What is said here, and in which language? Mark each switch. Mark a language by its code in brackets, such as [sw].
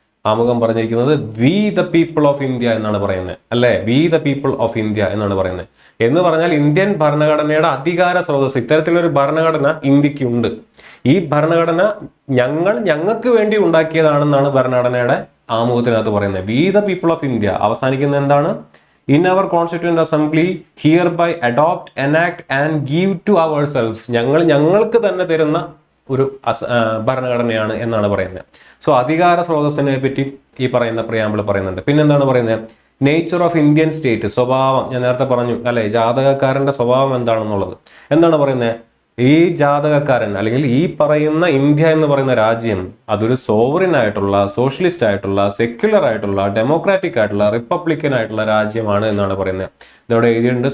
[ml] ആമുഖം പറഞ്ഞിരിക്കുന്നത് [en] we the people of India [ml] എന്നാണ് പറയുന്നത് അല്ലെ. [en] we the people of India [ml] എന്നാണ് പറയുന്നത്. എന്ന് പറഞ്ഞാൽ ഇന്ത്യൻ ഭരണഘടനയുടെ അധികാര സ്രോതസ്, ഇത്തരത്തിലൊരു ഭരണഘടന ഇന്ത്യക്കുണ്ട്. ഈ ഭരണഘടന ഞങ്ങൾക്ക് വേണ്ടി ഉണ്ടാക്കിയതാണെന്നാണ് ഭരണഘടനയുടെ ആമുഖത്തിനകത്ത് പറയുന്നത്. [en] We the people of India. [ml] അവസാനിക്കുന്നത് എന്താണ്? [en] In our Constituent Assembly hereby adopt, enact and give to ourselves. [ml] ഞങ്ങൾക്ക് തന്നെ തരുന്ന ഒരു ഭരണഘടനയാണ് എന്നാണ് പറയുന്നത്. സോ അധികാര സ്രോതസ്സിനെ പറ്റി ഈ പറയുന്ന പ്രിയാമ്പിൾ പറയുന്നുണ്ട്. പിന്നെന്താണ് പറയുന്നത്? [en] nature of Indian state, [ml] സ്വഭാവം. ഞാൻ നേരത്തെ പറഞ്ഞു അല്ലെ, ജാതകക്കാരന്റെ സ്വഭാവം എന്താണെന്നുള്ളത്. എന്താണ് പറയുന്നത്? ഈ ജാതകക്കാരൻ അല്ലെങ്കിൽ ഈ പറയുന്ന ഇന്ത്യ എന്ന് പറയുന്ന രാജ്യം അതൊരു സോവറിൻ ആയിട്ടുള്ള, സോഷ്യലിസ്റ്റ് ആയിട്ടുള്ള, സെക്യുലർ ആയിട്ടുള്ള, ഡെമോക്രാറ്റിക് ആയിട്ടുള്ള, റിപ്പബ്ലിക്കൻ ആയിട്ടുള്ള രാജ്യമാണ് എന്നാണ് പറയുന്നത്. ഇതോടെ എഴുതിയിട്ടുണ്ട്.